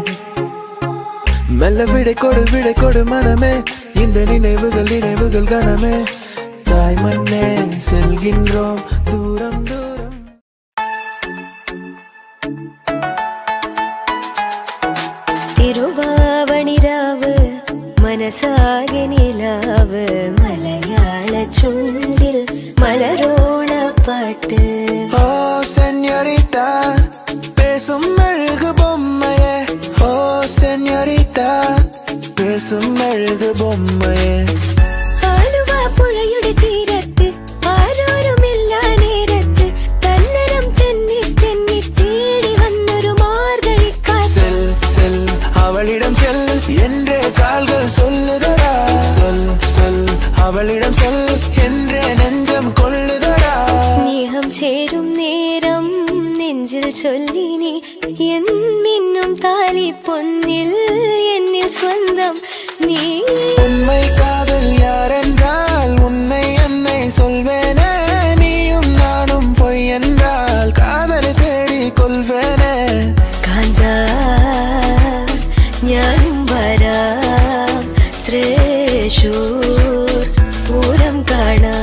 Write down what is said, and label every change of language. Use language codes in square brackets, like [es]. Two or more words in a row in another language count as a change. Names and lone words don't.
[ta] மெல்ல விடை கொடு மனமே இந்த நினைவுகள் கணமே தாய் மண்ணே செல்கின்றோம் தூரம் தூரம். [ml] തിരുവാവണിരാവ് മനസാകെ നിലാവ് മലയാള ചുണ്ടിൽ മലരോണ പാട്ട്. [ta] ஓ சென்யோரிட்டா பேசும் அழகு பொம்மையே ஓ சென்யோரிட்டா பேசும் அழகு பொம்மையே. [ml] ആലുവ പുഴയുടെ തീരത്ത് ആരോരുമില്ല നേരത്ത് തന്നരം തെന്നി തെന്നി തേടി വന്നൊരു മാർഗഴിക്കാറ്റ്. [ta] செல் செல் அவளிடம் செல் என்றே கால்கள் சொல்லுதடா சொல் சொல் அவளிடம் செல் என்றே நெஞ்சம் கொள்ளுதடா. [ml] സ്നേഹം ചേരും നേരം നെഞ്ചിൽ ചൊല്ലിനി എന്നും താലി പൊന്നിൽ എന്നിൽ സ്വന്തം നീ. [ta] உண்மை காதல் யாரென்றால் உன்னை என்னை சொல்வேனே நீயும் நானும் பொய் என்றால் காதலை தேடி கொள்வேனே. [ml] കാന്താ ഞാനും വരാം തൃശൂർ പൂരം കാണാൻ.